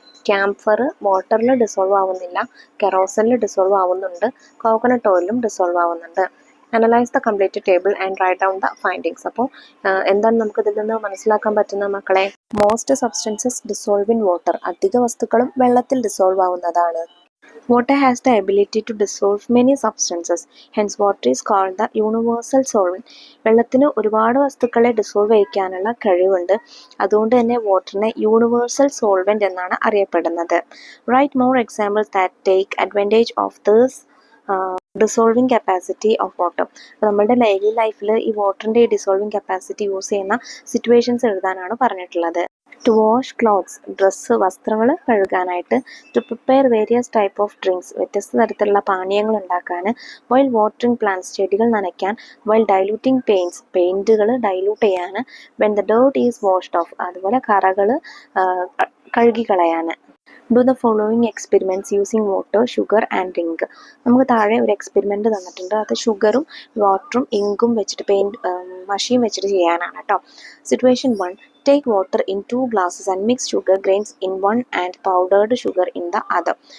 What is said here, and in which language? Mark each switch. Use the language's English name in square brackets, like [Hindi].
[Malayalam] Camphor വാട്ടറിൽ dissolve ആവുന്നില്ല, കെറോസിനിൽ dissolve ആവുന്നുണ്ട്, കോക്കനട്ട് ഓയിലും ഡിസോൾവ് ആവുന്നുണ്ട്. [English] Analyse the complete table and write down the findings. [Malayalam] അപ്പോൾ എന്താണ് നമുക്ക് ഇതിൽ നിന്ന് മനസ്സിലാക്കാൻ പറ്റുന്ന മക്കളെ? [English] Most substances dissolve in water. [Malayalam] അധിക വസ്തുക്കളും വെള്ളത്തിൽ ഡിസോൾവ് ആവുന്നതാണ്. [English] Water has the ability to dissolve many substances. Hence, water is called the universal solvent. [Malayalam] വെള്ളത്തിന് ഒരുപാട് വസ്തുക്കളെ ഡിസോൾവ് ചെയ്യിക്കാനുള്ള കഴിവുണ്ട്. അതുകൊണ്ട് തന്നെ വാട്ടറിനെ യൂണിവേഴ്സൽ സോൾവെന്റ് എന്നാണ് അറിയപ്പെടുന്നത്. [English] Right more examples that take advantage of this dissolving capacity of water. [Malayalam] അപ്പോൾ നമ്മുടെ ഡെയിലി ലൈഫിൽ ഈ വാട്ടറിൻ്റെ ഡിസോൾവിങ് കപ്പാസിറ്റി യൂസ് ചെയ്യുന്ന സിറ്റുവേഷൻസ് എഴുതാനാണ് പറഞ്ഞിട്ടുള്ളത്. [English] to wash clothes, dress, [Malayalam] വസ്ത്രങ്ങൾ കഴുകാനായിട്ട്. [English] to prepare various type of drinks, [Malayalam] വ്യത്യസ്ത തരത്തിലുള്ള പാനീയങ്ങൾ ഉണ്ടാക്കാൻ. [English] while watering plants, [Malayalam] ചെടികൾ നനയ്ക്കാൻ. [English] While diluting പെയിൻറ്റുകൾ dilute ചെയ്യാൻ. When the dirt is washed off, [Malayalam] അതുപോലെ കറകൾ കഴുകിക്കളയാൻ. [English] Do the following experiments using water, sugar and ink. [Malayalam] നമുക്ക് താഴെ ഒരു എക്സ്പെരിമെൻറ്റ് തന്നിട്ടുണ്ട്. അത് ഷുഗറും വാട്ടറും ഇങ്കും വെച്ചിട്ട് മഷിയും വെച്ചിട്ട് ചെയ്യാനാണ് കേട്ടോ. [English] Situation 1. Take water in 2 glasses and mix sugar grains in one and powdered sugar in the other.